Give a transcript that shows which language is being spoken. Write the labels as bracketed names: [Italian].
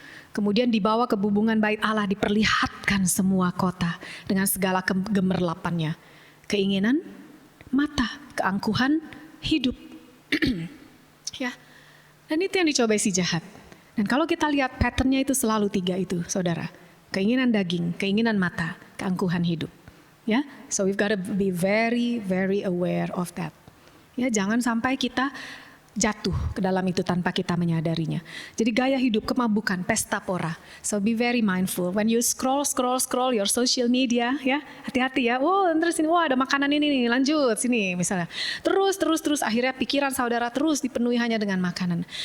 [Indonesian] Kemudian dibawa ke bubungan bait Allah, diperlihatkan semua kota dengan segala gemerlapannya. Keinginan mata, keangkuhan hidup. Ya. Dan itu yang dicobai si jahat. Dan kalau kita lihat patternnya itu selalu 3 itu, saudara. Keinginan daging, keinginan mata, keangkuhan hidup. [English] Ya, so we've got to be very, very aware of that. [Indonesian] Ya, jangan sampai kita jatuh ke dalam itu tanpa kita menyadarinya. Jadi gaya hidup, kemabukan, pesta pora. [English] So be very mindful. When you scroll your social media, [Indonesian] ya hati-hati ya. Oh, terus ini, wah ada makanan ini nih, lanjut sini misalnya. Terus akhirnya pikiran saudara terus dipenuhi hanya dengan makanan.